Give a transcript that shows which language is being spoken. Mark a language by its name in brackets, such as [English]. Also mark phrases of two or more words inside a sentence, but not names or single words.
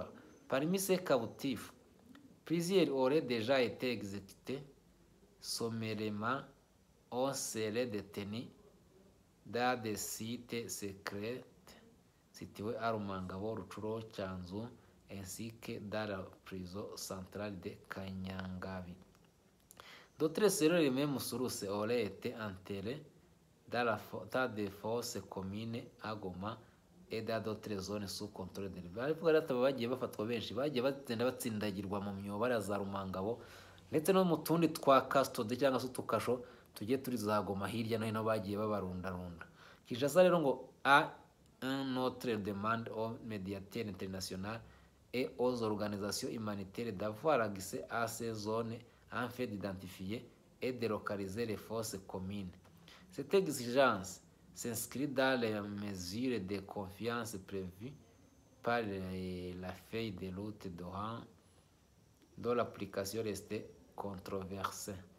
[French] Parmi ces captifs, plusieurs auraient déjà été exécutés sommairement ou seraient détenus dans des sites secrets situés à Rumangabo, Rutshuro, Tchanzu, ainsi que dans la prison centrale de Kanyangabi. D'autres selon les mêmes sources auraient été enterrés dans des fosses communes à Goma et dans d'autres zones sous contrôle de l'État. [Kinyarwanda] Ariko rero bagiye bafatwa benshi bagiye bagenda batsindagirwa mu myobara za Rumangabo ndetse no mu tundi twa custody cyangwa se tukasho tugiye turi za Goma hirya no hino bagiye babarundarunda. [French] Kinshasa [Kinyarwanda] rero ngo [French] un autre demande aux médiateurs internationaux et aux organisations humanitaires d'avoir accès à ces zones afin d'identifier et de localiser les forces communes. Cette exigence s'inscrit dans les mesures de confiance prévues par la feuille de route d'Oran, dont l'application restait controversée.